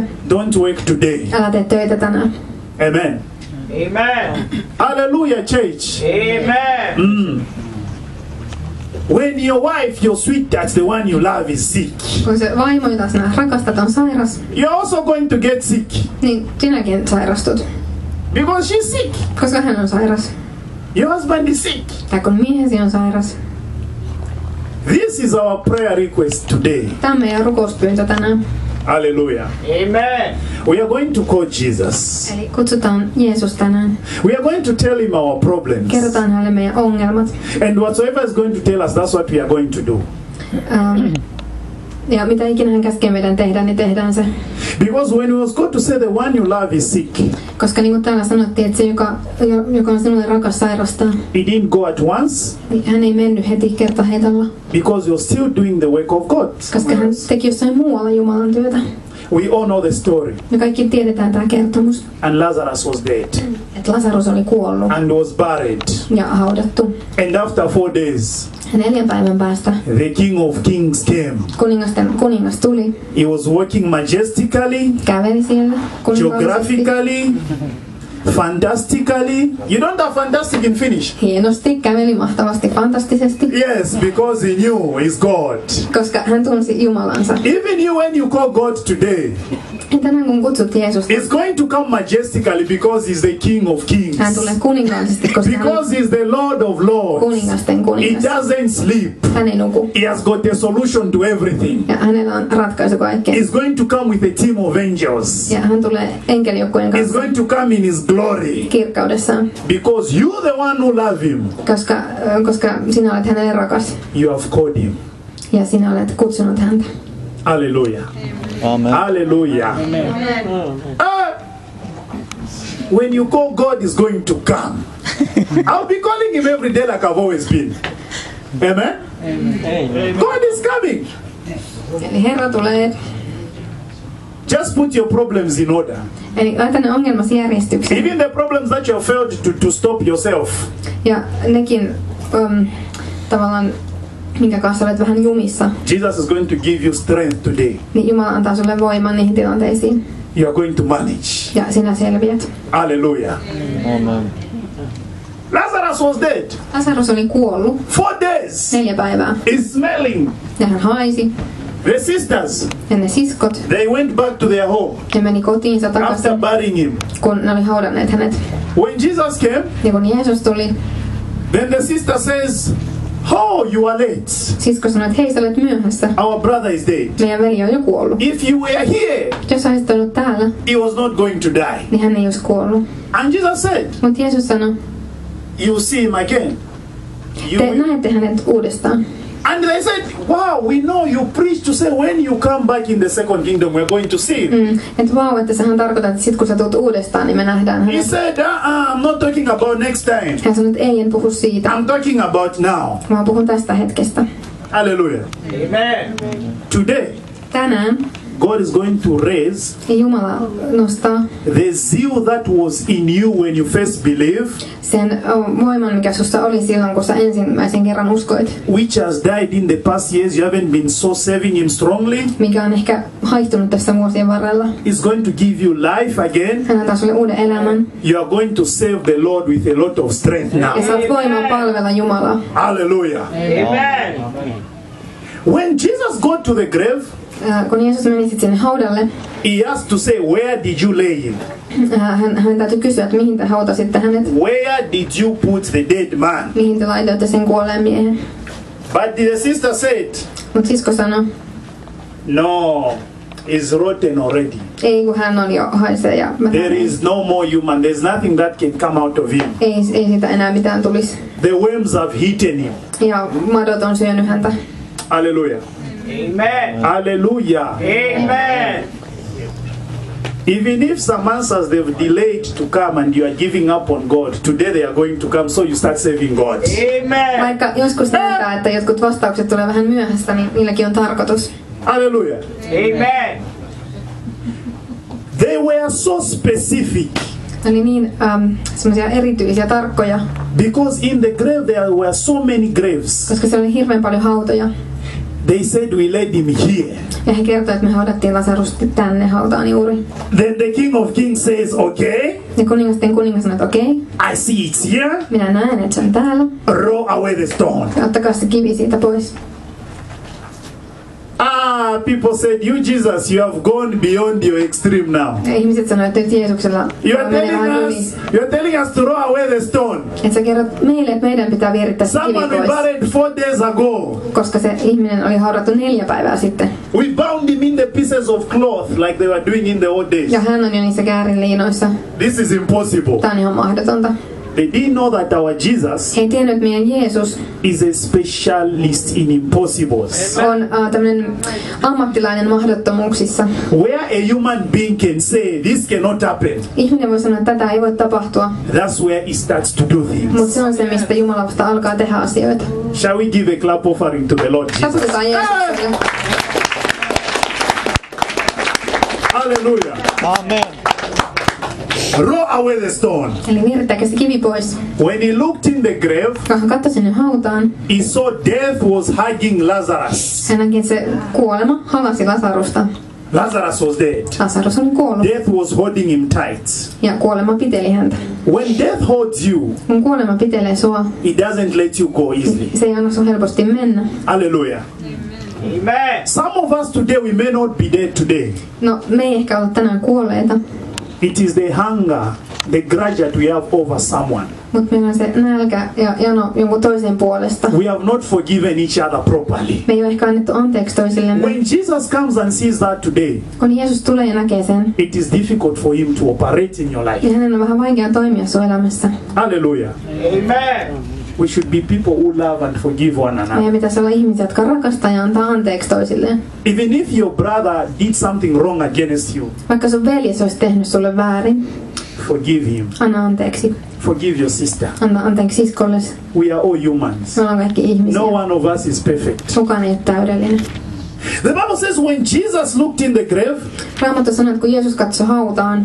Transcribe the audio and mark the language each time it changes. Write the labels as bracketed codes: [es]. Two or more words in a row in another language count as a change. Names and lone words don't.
[en] Don't work today." [fi] Älä tee töitä tänään. [en] Amen. Amen. Hallelujah, church. Amen. When your wife, your sweetheart, the one you love, is sick, [fi] Kun se vaimo, jota sinä rakastat, on sairas, [en] you're also going to get sick [fi] niin sinäkin sairastut. [en] because she's sick. [fi] Koska hän on sairas. [en] Your husband is sick. [fi] Tai kun miehesi on sairas. [en] This is our prayer request today. [fi] Tämä on meidän rukouspyyntö tänään. [en] Hallelujah. Amen. We are going to call Jesus. [fi] Eli kutsutaan Jeesus tänään. [en] We are going to tell him our problems. [fi] Kerrotaan hänelle meidän ongelmat. [en] And whatsoever is going to tell us, that's what we are going to do. [fi] Ja mitä ikinä hän käskee meidän tehdä, niin tehdään se. [en] Because when we was going to say the one you love is sick, [fi] Koska niin kuin täällä sanottiin, että se, joka on sinulle rakas, sairastaa, [en] he didn't go at once [fi] niin hän ei mennyt heti kertaheitolla. [en] because you're still doing the work of God. [fi] Koska hän teki jossain muualla Jumalan työtä. [en] We all know the story. [fi] Me kaikki tiedetään tämä kertomus. [en] And Lazarus was dead [fi] Että Lasarus oli kuollut [en] and was buried. [fi] ja haudattu. [en] And after 4 days, [fi] Ja 4 päivän päästä [en] the King of Kings came. [fi] kuningas tuli. [en] He was walking majestically, [fi] Käveli siellä kuninkaallisesti. [en] geographically, fantastically. You don't have fantastic in Finnish. [fi] Hienosti, käveli mahtavasti, fantastisesti. [en] Yes, because he knew he's God. [fi] Koska hän tunsi Jumalansa. [en] Even you, when you call God today, [fi] Ja tänään kun kutsut Jeesusta, [en] it's going to come majestically because he's the King of Kings. [fi] hän tulee kuninkaallisesti, koska hän on [en] Because he's the Lord of Lords. [fi] kuningasten [en] He [fi] kuningas. [en] doesn't sleep. [fi] Hän ei nuku. [en] He has got a solution to everything. [fi] Ja hänellä on ratkaisu kaikkeen. [en] He's going to come with a team of angels. [fi] Ja hän tulee enkelijoukkojen [en] He's [fi] kanssa [en] going to come in his glory. [fi] kirkkaudessaan. [en] Because you're the one who love him. [fi] Koska sinä olet hänelle rakas. [en] You have called him. Ja sinä olet kutsunut häntä. Hallelujah. Amen. Hallelujah. When you call, God is going to come. I'll be calling him every day like I've always been. Amen? God is coming. [fi] Eli Herra tulee. [en] Just put your problems in order. [fi] Eli laita ne ongelmasi järjestykseen. [en] Even the problems that you have failed to stop yourself. [fi] Ja nekin tavallaan, minkä kanssa olet vähän jumissa, [en] Jesus is going to give you strength today. [fi] niin Jumala antaa sulle voiman niihin tilanteisiin. [en] You are going to manage. [fi] Ja sinä selviät. [en] Hallelujah. Amen. Lazarus was dead. [fi] Lasarus oli kuollut [en] 4 days. [fi] 4 päivää. [en] He's smelling. [fi] Ja hän haisi. [en] The sisters, [fi] Ja ne siskot, [en] they went back to their home [fi] ne meni kotiinsa [en] after [fi] takaisin, [en] burying him. [fi] kun ne oli haudanneet hänet. [en] When Jesus came, [fi] Ja kun Jeesus tuli, [en] then the sister says, "Oh, you are late. [fi] sisko sanoi, että hei, sä olet myöhässä. [en] Our brother is dead. [fi] Meidän veli on jo kuollut. [en] If you were here, [fi] Jos olisit ollut täällä, [en] he was not going to die." [fi] niin hän ei olisi kuollut. [en] And Jesus said, [fi] Mutta Jeesus sanoi, [en] "You see him again." [fi] te näette hänet uudestaan. [en] And they said, "Wow, we know you preach to say when you come back in the second kingdom, we're going to see him." [fi] Että vau, että sähän tarkoitat, että sit kun sä tulet uudestaan, niin me nähdään [en] He [fi] hänet. [en] said, "I'm not talking about next time. [fi] Hän sanoi, että ei, en puhu siitä, [en] I'm talking about now." [fi] vaan puhun tästä hetkestä. [en] Hallelujah. Amen. Today, [fi] Tänään [en] God is going to raise [fi] Jumala nostaa [en] the zeal that was in you when you first believed, [fi] sen voiman, mikä sussa oli silloin, kun sä ensimmäisen kerran uskoit, [en] which has died in the past years. You haven't been so serving him strongly. [fi] mikä on ehkä haihtunut tässä vuosien varrella. [en] Is going to give you life again. [fi] Hän antaa sulle uuden elämän [en] You are going to serve the Lord with a lot of strength [fi] ja [en] now. [fi] saat voimaa palvella Jumalaa. [en] Hallelujah. Amen. When Jesus got to the grave, [fi] Kun Jeesus meni sitten sinne haudalle, [en] he asked to say, "Where did you lay him? [fi] hän täytyy kysyä, että mihin te hautasitte hänet, [en] Where did you put the dead man?" [fi] mihin te laitoitte sen kuolleen miehen. [en] But the sister said, [fi] Mutta sisko sanoi, [en] "No, is rotten already. [fi] Ei kun hän on jo haisee ja [en] There is no more human. There's nothing that can come out of him. [fi] ei siitä enää mitään tulisi. [en] The worms have eaten him. [fi] Ja madot on syönyt häntä. [en] Hallelujah. Amen. Hallelujah. Amen. Even if some answers they've delayed to come and you are giving up on God, today they are going to come, so you start serving God. Amen. [fi] Vaikka joskus näyttää, että jotkut vastaukset tulee vähän myöhässä, niin niilläkin on tarkoitus. [en] Hallelujah. Amen. They were so specific [fi] Ne oli niin semmoisia erityisiä, tarkkoja, [en] because in the grave there were so many graves. [fi] koska siellä oli hirveän paljon hautoja. [en] They said we laid him here. [fi] Ja he kertoivat, että me haudattiin Lasarus tänne hautaan juuri. [en] Then the King of Kings says, okay, [fi] Ja kuningas sanoi, että okei, [en] I see it's here. [fi] minä näen, että se on täällä. [en] Roll away the stone. [fi] Ja ottakaa se kivi siitä pois. [en] People said, you Jesus, you have gone beyond your extreme now. [fi] Ja ihmiset sanoivat, että nyt Jeesuksella [en] You are [fi] menee vähän yli. [en] telling us to roll away the stone. [fi] Että sä kerrot meille, että meidän pitää vierittää se kivi [en] Someone we [fi] pois. [en] buried 4 days ago. [fi] Koska se ihminen oli haudattu 4 päivää sitten. [en] We bound him in the pieces of cloth like they were doing in the old days. [fi] Ja hän on jo niissä käärinliinoissa. [en] This is impossible. [fi] Tää on ihan mahdotonta. [en] They didn't know that our Jesus [fi] He ei tiennyt, että meidän Jeesus [en] is a specialist in impossibles. [fi] on tämmönen ammattilainen mahdottomuuksissa. [en] Where a human being can say, this cannot happen, [fi] Ihminen voi sanoa, että tätä ei voi tapahtua, [en] that's where he starts to do [fi] mutta [en] things. [fi] se on se, mistä Jumala vasta alkaa tehdä asioita. [en] Shall we give a clap offering to the Lord Jesus? [fi] Taputetaan Jeesukselle. [en] Hallelujah. Amen. Roll away the stone. [fi] Eli vierittääkö se kivi pois. [en] When he looked in the grave, [fi] Kun hän katsoi sinne hautaan, [en] he saw death was hugging Lazarus. [fi] hän näki, että se kuolema halasi Lasarusta. [en] Lazarus was dead. [fi] Lasarus oli kuollut [en] Death was holding him tight. [fi] ja kuolema piteli häntä. [en] When death holds you, [fi] Kun kuolema pitelee sua, [en] it doesn't let you go easily. [fi] se ei anna sun helposti mennä. [en] Hallelujah. Amen. Some of us today, we may not be dead today. [fi] No, me ei ehkä ole tänään kuolleita, [en] It is the hunger, the grudge that we have over someone. [fi] mutta meillä on se nälkä ja jano jonkun toisen puolesta. [en] We have not forgiven each other properly. [fi] Me ei ole ehkä annettu anteeksi toisillemme. [en] When Jesus comes and sees that today, [fi] Kun Jeesus tulee ja näkee sen, [en] it is difficult for him to operate in your life. [fi] niin hänen on vähän vaikea toimia sun elämässä. [en] Hallelujah. Amen. We should be people who love and forgive one another. [fi] Meidän pitäisi olla ihmisiä, jotka rakastaa ja antaa anteeksi toisilleen. [en] Even if your brother did something wrong against you, [fi] Vaikka sun veljes olisi tehnyt sulle väärin, [en] forgive him. [fi] anna anteeksi. [en] Forgive your sister. [fi] Anna anteeksi siskolles. [en] We are all humans. [fi] Me ollaan kaikki ihmisiä. [en] No one of us is perfect. [fi] Kukaan ei ole täydellinen. [en] The Bible says when Jesus looked in the grave, [fi] Raamattu sanoo, että kun Jeesus katsoi hautaan,